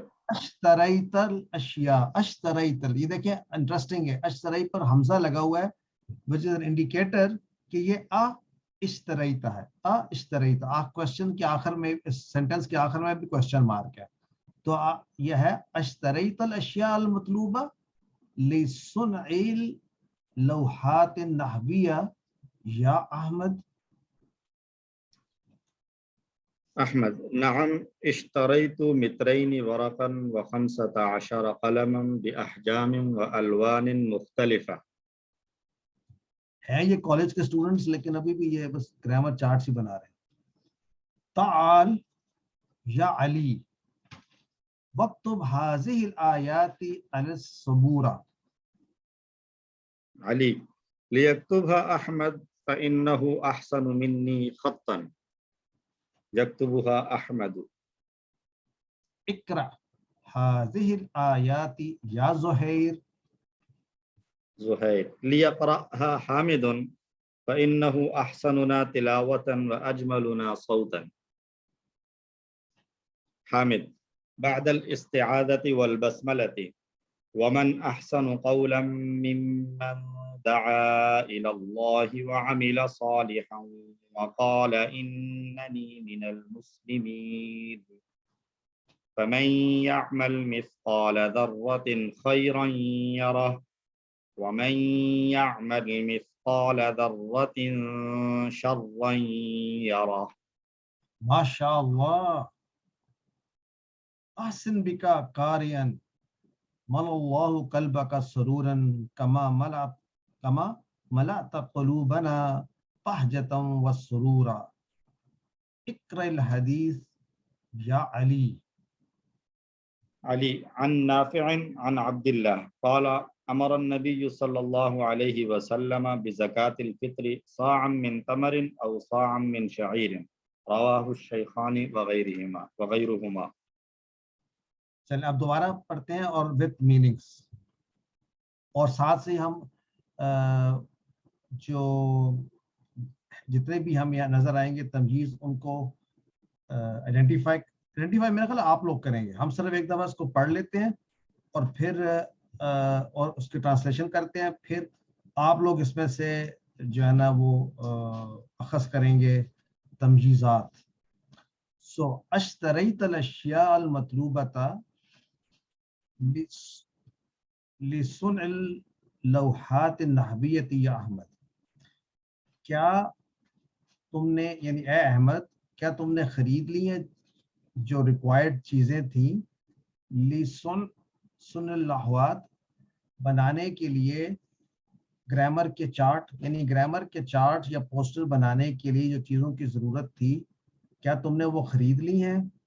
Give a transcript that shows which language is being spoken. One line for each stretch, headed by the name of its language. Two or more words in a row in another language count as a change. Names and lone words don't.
Arabic: أشتريت الأشياء,
Urdu: اشتریتَ، یہ دیکھیے انٹرسٹنگ ہے، اشترے پر ہمزہ لگا ہوا ہے
English: which is an indicator
Urdu: کہ یہ اشتریتَ ہے. اشتریتَ کوئسچن کے آخر میں، اس سینٹنس کے آخر میں بھی کوئسچن مارک ہے. تو یہ ہے
Arabic: اشتريت الأشياء المطلوبة لصنع اللوحات النحوية يا أحمد. أحمد، نعم اشتريت مترين ورقا و15 قلما بأحجام وألوان مختلفة.
Urdu: ہے یہ کالج کے اسٹوڈنٹس، لیکن ابھی بھی یہ بس
English: grammar chart
Urdu: ہی بنا رہے ہیں.
Arabic: تعال يا علي واكتب هذه الآيات على السبورة. علي: ليكتبها أحمد فإنه أحسن مني خطا، يكتبها أحمد. اقرأ هذه الآيات يا زهير. زهير: ليقرأها حامد فإنه أحسننا تلاوة وأجملنا صوتا. حامد: بعد الاستعاذة والبسملة، ومن أحسن قولا ممن دعا إلى الله وعمل صالحا وقال إنني من المسلمين، فمن يعمل مثقال ذرة خيرا يره ومن يعمل مثقال ذرة شرا يره. माशाअल्लाह। أحسنت بك قارئا، ملأ الله قلبك سرورا كما ملأت قلوبنا بهجة وسرورا. اقرأ الحديث يا علي. علي: عن نافع عن عبد الله قال أمر النبي صلى الله عليه وسلم بزكاة الفطر صاعا من تمر أو صاعا من شعير، رواه الشيخان وغيرهما.
Urdu: چلیے اب دوبارہ پڑھتے ہیں اور
English: with meanings,
Urdu: اور ساتھ سے ہم جو جتنے بھی ہم یہاں نظر آئیں گے تمییز ان کو آئیڈنٹیفائی میرا خیال آپ لوگ کریں گے. ہم صرف ایک دفعہ اس کو پڑھ لیتے ہیں اور پھر اور اس کی ٹرانسلیشن کرتے ہیں، پھر آپ لوگ اس میں سے جو ہے نا وہ اخذ کریں گے تمییزات.
Arabic: सो اشتريت الأشياء المطلوبة لصنع اللوحات النحوية يا أحمد.
Urdu: کیا تم نے، یعنی اے احمد، کیا تم نے خرید لی ہے جو ریکوائرڈ چیزیں تھی
Arabic: لصنع اللوحات
Urdu: بنانے کے لیے، گرامر کے چارٹ، یعنی گرامر کے چارٹ یا پوسٹر بنانے کے لیے جو چیزوں کی ضرورت تھی، کیا تم نے وہ خرید لی ہیں?